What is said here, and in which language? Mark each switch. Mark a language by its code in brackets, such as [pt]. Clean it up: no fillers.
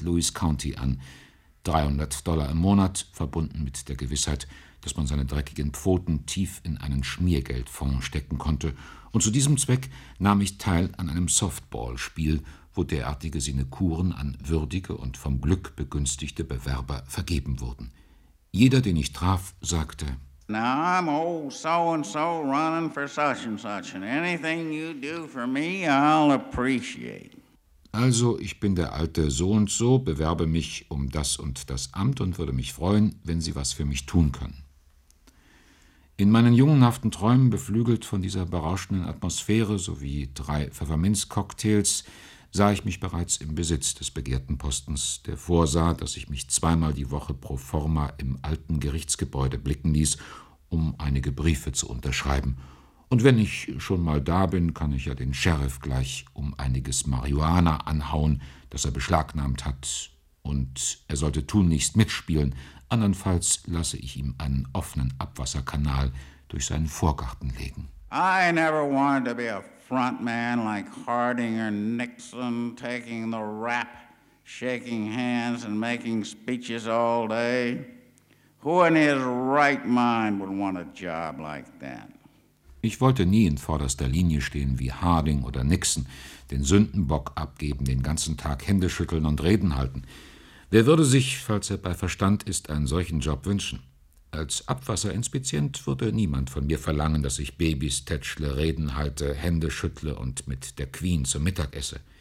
[de] Louis County an. $300 im Monat, verbunden mit der Gewissheit, dass man seine dreckigen Pfoten tief in einen Schmiergeldfonds stecken konnte. Und zu diesem Zweck nahm ich teil an einem Softballspiel, wo derartige Sinekuren an würdige und vom Glück begünstigte Bewerber vergeben wurden. Jeder, den ich traf, sagte: [en] Now I'm old so-and-so running for such-and-such, and anything you do for me, I'll appreciate. [de] Also, ich bin der alte so-und-so, bewerbe mich um das und das Amt und würde mich freuen, wenn Sie was für mich tun können. In meinen jungenhaften Träumen, beflügelt von dieser berauschenden Atmosphäre sowie drei Pfefferminz-Cocktails, sah ich mich bereits im Besitz des begehrten Postens, der vorsah, dass ich mich zweimal die Woche pro forma im alten Gerichtsgebäude blicken ließ, um einige Briefe zu unterschreiben. Und wenn ich schon mal da bin, kann ich ja den Sheriff gleich um einiges Marihuana anhauen, das er beschlagnahmt hat. Und er sollte tunlichst mitspielen, andernfalls lasse ich ihm einen offenen Abwasserkanal durch seinen Vorgarten legen. [en] I never wanted to be a frontman like Harding or Nixon, taking the rap, shaking hands and making speeches all day. Who in his right mind would want a job like that? [de] Ich wollte nie in vorderster Linie stehen wie Harding oder Nixon, den Sündenbock abgeben, den ganzen Tag Hände schütteln und Reden halten. Wer würde sich, falls er bei Verstand ist, einen solchen Job wünschen? Als Abwasserinspizient würde niemand von mir verlangen, dass ich Babys tätschle, Reden halte, Hände schüttle und mit der Queen zum Mittag esse.